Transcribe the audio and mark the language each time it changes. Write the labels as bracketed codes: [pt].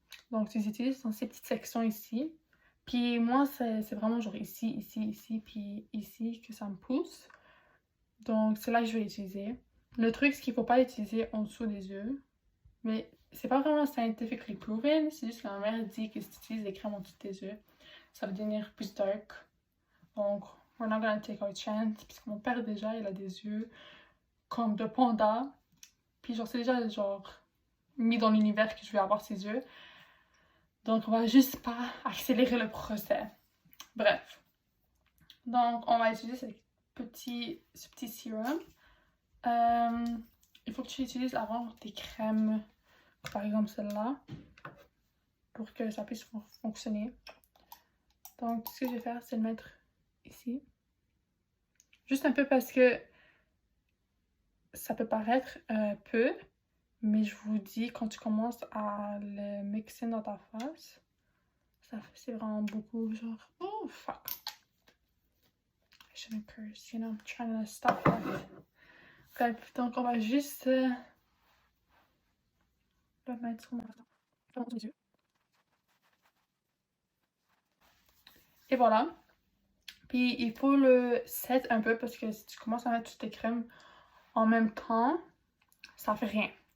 [fr] Donc, tu les utilises dans ces petites sections ici. Puis moi, c'est vraiment genre ici, puis ici que ça me pousse. Donc, c'est là que je vais l'utiliser. Le truc, c'est qu'il ne faut pas l'utiliser en dessous des yeux. Mais c'est pas vraiment [en] scientifically proven. [fr] C'est juste que ma mère dit que si tu utilises des crèmes en dessous de tes yeux, ça va devenir plus dark. Donc, [en] we're not gonna take our chance. [fr] Puisque mon père, déjà, il a des yeux comme de panda. Puis genre, c'est déjà genre mis dans l'univers que je vais avoir ses yeux. Donc, on va juste pas accélérer le procès. Bref. Donc, on va utiliser ce petit sérum. Il faut que tu utilises avant des crèmes, par exemple celle-là, pour que ça puisse fonctionner. Donc, ce que je vais faire, c'est le mettre ici. Juste un peu parce que ça peut paraître peu, mais je vous dis, quand tu commences à le mixer dans ta face, c'est vraiment beaucoup, genre, [en] oh fuck. I shouldn't curse, you know, I'm trying to stop that. [fr] Bref, donc on va juste le mettre sur mon yeux. Et voilà. Puis il faut le set un peu parce que si tu commences à mettre toutes tes crèmes en même temps, ça fait rien.